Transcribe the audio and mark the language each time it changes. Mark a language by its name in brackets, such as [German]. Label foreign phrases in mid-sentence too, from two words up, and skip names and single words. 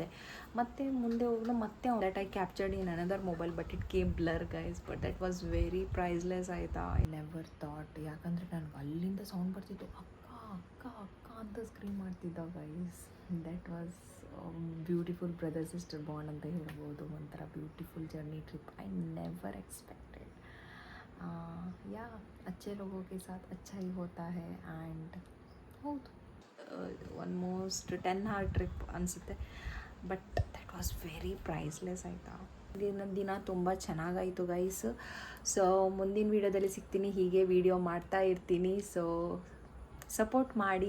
[Kannada] ಮತ್ತೆ ಮುಂದೆ ಹೋಗಲು ಮತ್ತೆ [English] that I captured in another mobile, but it came blur guys. but that was very priceless ಆಯಿತಾ. I never thought. [Kannada] ಯಾಕಂದರೆ ನನಗೆ ಅಲ್ಲಿಂದ ಸೌಂಡ್ ಬರ್ತಿತ್ತು, ಅಕ್ಕ ಅಕ್ಕ ಅಕ್ಕ ಅಂತ ಸ್ಕ್ರೀಮ್ ಮಾಡ್ತಿದ್ದ ಗೈಸ್. [English] that was beautiful brother sister bond [Kannada] ಅಂತ ಹೇಳ್ಬೋದು. [English] ಒಂಥರ beautiful journey trip. I never expected. [Hindi] या अच्छे लोगों के साथ अच्छा ही होता है. [English] ಆ್ಯಂಡ್ ಹೌದು, almost 10 hour trip ಅನಿಸುತ್ತೆ. but that was very priceless ಆಯಿತಾ. [Kannada] ದಿನ ತುಂಬ ಚೆನ್ನಾಗಾಯಿತು ಗೈಸ್. ಸೊ ಮುಂದಿನ ವೀಡಿಯೋದಲ್ಲಿ ಸಿಗ್ತೀನಿ. ಹೀಗೆ ವೀಡಿಯೋ ಮಾಡ್ತಾ ಇರ್ತೀನಿ. [English] so support [Kannada] ಮಾಡಿ.